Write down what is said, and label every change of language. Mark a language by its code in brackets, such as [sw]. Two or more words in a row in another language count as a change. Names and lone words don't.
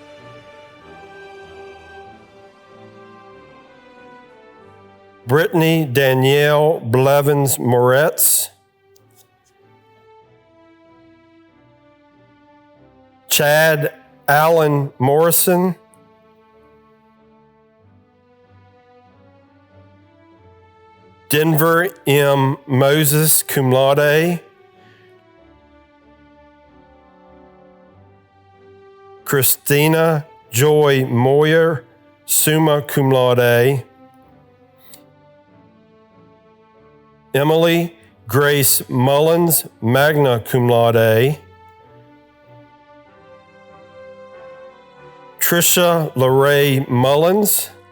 [en] Brittany Danielle Blevins Moretz, Chad Allen Morrison, Denver M. Moses, [la] cum laude, [en] Christina Joy Moyer, [la] summa cum laude, [en] Emily Grace Mullins, [la] magna cum laude, [en] Trisha LaRae Mullins,